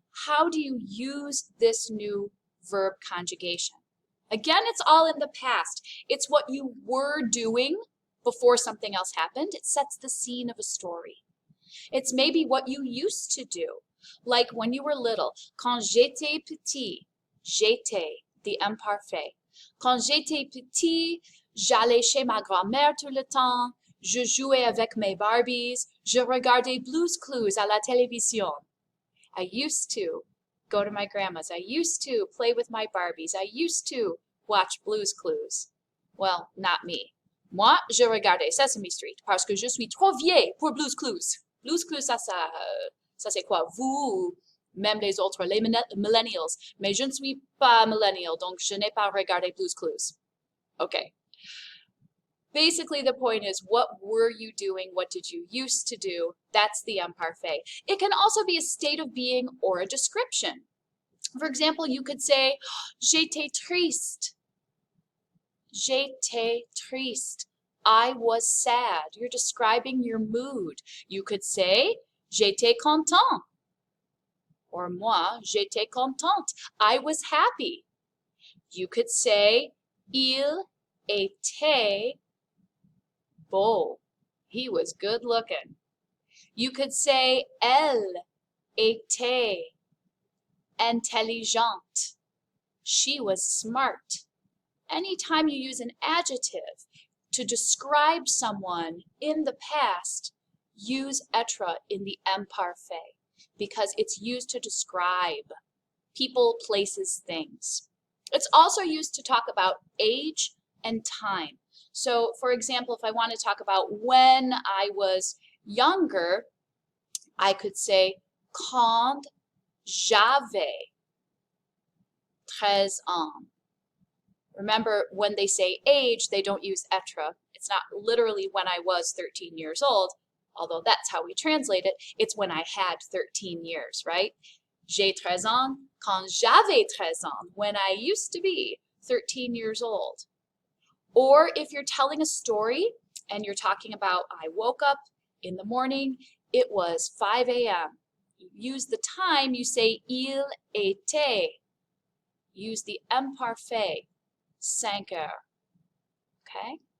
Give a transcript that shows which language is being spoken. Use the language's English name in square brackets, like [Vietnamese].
[English] how do you use this new verb conjugation? Again, it's all in the past. It's what you were doing before something else happened. It sets the scene of a story. It's maybe what you used to do, like when you were little. [French] Quand j'étais petit, j'étais, the imparfait. Quand j'étais petit, j'allais chez ma grand-mère tout le temps. Je jouais avec mes Barbies. Je regardais Blue's Clues à la télévision. [English] I used to go to my grandma's. I used to play with my Barbies. I used to watch Blue's Clues. Well, not me. [French] Moi, je regardais Sesame Street parce que je suis trop vieille pour Blue's Clues. Blue's Clues, ça c'est quoi? Vous, même les autres, les millennials. Mais je ne suis pas millennial, donc je n'ai pas regardé Blue's Clues. [English] Okay. Basically, the point is, what were you doing? What did you used to do? That's the imparfait. It can also be a state of being or a description. For example, you could say, [French] j'étais triste. J'étais triste. [English] I was sad. You're describing your mood. You could say, [French] j'étais content. Or moi, j'étais contente. [English] I was happy. You could say, [French] il était beau. [English] He was good looking. You could say, [French] elle était intelligente. [English] She was smart. Anytime you use an adjective to describe someone in the past, use être in the imparfait because it's used to describe people, places, things. It's also used to talk about age and time. So, for example, if I want to talk about when I was younger, I could say [French] quand j'avais 13 ans. [English] Remember, when they say age, they don't use être. It's not literally when I was 13 years old, although that's how we translate it. It's when I had 13 years, right? [French] J'ai 13 ans, quand j'avais 13 ans, [English] when I used to be 13 years old. Or if you're telling a story and you're talking about, I woke up in the morning, it was 5 a.m. You use the time, you say [French] il était. [English] Use the imparfait, [French] 5 heures. [English] Okay?